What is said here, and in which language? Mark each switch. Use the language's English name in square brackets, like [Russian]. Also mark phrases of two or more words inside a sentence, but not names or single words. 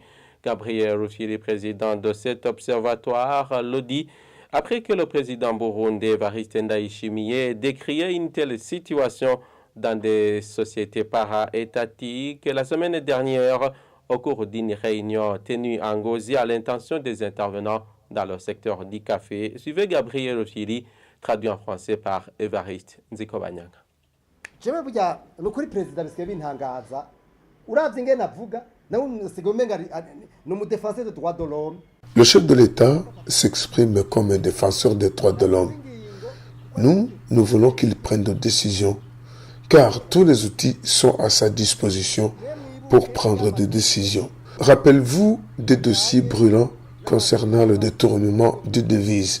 [French] Gabriel Rufyiri, président de cet observatoire, le dit après que le président burundais Evariste Ndayishimiye ait décrié une telle situation dans des sociétés para-étatiques la semaine dernière au cours d'une réunion tenue en Ngozi à l'intention des intervenants dans le secteur du café. Suivez Gabriel Rufyiri, traduit en français par Évariste Nzikobanyanga. [Rundi] jewe burya nukuri president bisigaye bintangaza uravye ingene avuga nawe usigaye umenga ni umudefenseur [French] des droits de l'homme. Le chef de l'État s'exprime comme un défenseur des droits de l'homme. Nous voulons qu'il prenne des décisions, car tous les outils sont à sa disposition pour prendre des décisions. Rappelez-vous des dossiers brûlants concernant le détournement de devises.